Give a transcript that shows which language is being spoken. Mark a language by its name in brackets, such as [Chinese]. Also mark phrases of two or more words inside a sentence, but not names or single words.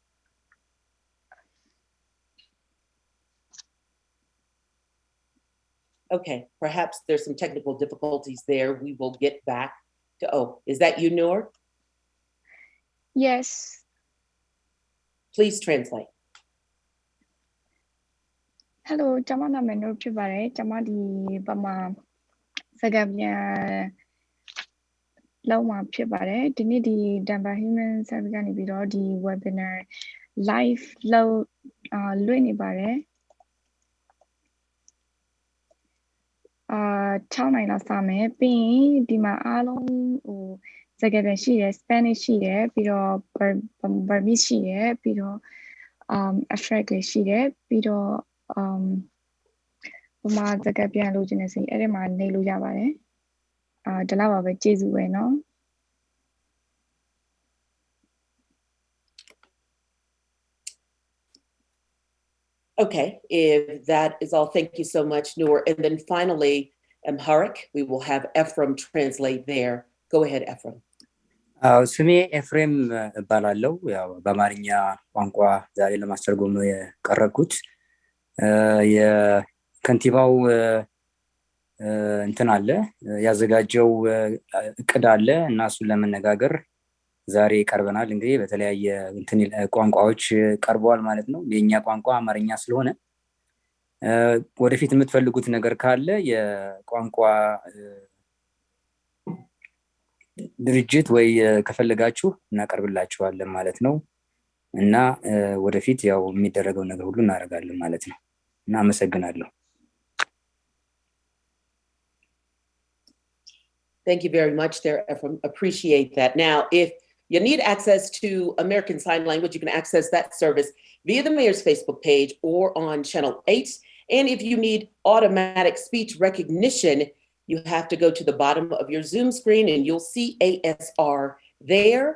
[English] Okay, perhaps there's some technical difficulties there. We will get back to, oh, is that you, Noor? Yes. Please translate. [Burmese] Hello, Chama na menu ဖြစ်ပါတယ်။ Chamaဒီပမာစကားပြန်လောက်မှာဖြစ်ပါတယ်။ဒီနေ့ဒီ Denver Human Service ကနေပြီးတော့ဒီ [English] webinar live [Burmese] လောက်လွှင့်နေပါတယ်။ 6နိုင်လောက်စမယ်။ပြီးရင်ဒီမှာအားလုံးဟိုစကားပြန်ရှိတယ် Spanish ရှိတယ်ပြီးတော့ Burmese ရှိတယ်ပြီးတော့Amharic ရှိတယ်ပြီးတော့ပမာစကားပြန်လို့ခြင်းနဲ့ဆိုရင်အဲ့ဒီမှာနေလို့ရပါတယ်။ဒီလောက်ပါပဲကျေးဇူးပဲနော် [English] Okay, if that is all, thank you so much, Noor. And then finally, Amharic, we will have Ephraim translate there. Go ahead, Ephraim. [Amharic] ስሜ ኤፍሬም እባላለሁ። ያው በአማርኛ ቋንቋ ዛሬ ለማስተርጎም ነው የቀረብኩት። የከንቲባው እንትን አለ ያዘጋጀው እቅድ አለ እና እሱን ለመነጋገር ዛሬ ቀርበናል። እንግዲህ በተለያየ እንትን ቋንቋዎች ቀርበዋል ማለት ነው። የኛ ቋንቋ አማርኛ ስለሆነ ወደፊት የምትፈልጉት ነገር ካለ የቋንቋ ድርጅት ወይ ከፈለጋችሁ እናቀርብላችኋለን ማለት ነው እና ወደፊት ያው የሚደረገው ነገር ሁሉ እናደርጋለን ማለት ነው እና አመሰግናለሁ። [English] Thank you very much there, Ephraim. Appreciate that. Now, if you need access to American Sign Language, you can access that service via the Mayor's Facebook page or on Channel 8. And if you need automatic speech recognition, you have to go to the bottom of your Zoom screen and you'll see ASR there.